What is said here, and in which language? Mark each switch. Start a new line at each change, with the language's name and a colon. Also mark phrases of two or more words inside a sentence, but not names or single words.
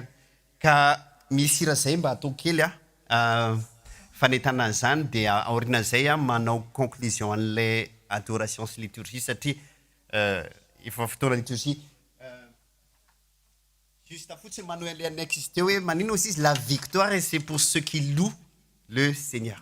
Malagasy: Ka misy hira zay mba atao kely fanetana an'izany dia aorian'izay manao conclusion an'ilay adoration sy liturgie satria efa fotoana
French: liturgie juste
Malagasy: fotsiny manao an'ilay annexe izy teo hoe manino
French: aussi la victoire et c'est pour ceux qui louent le Seigneur.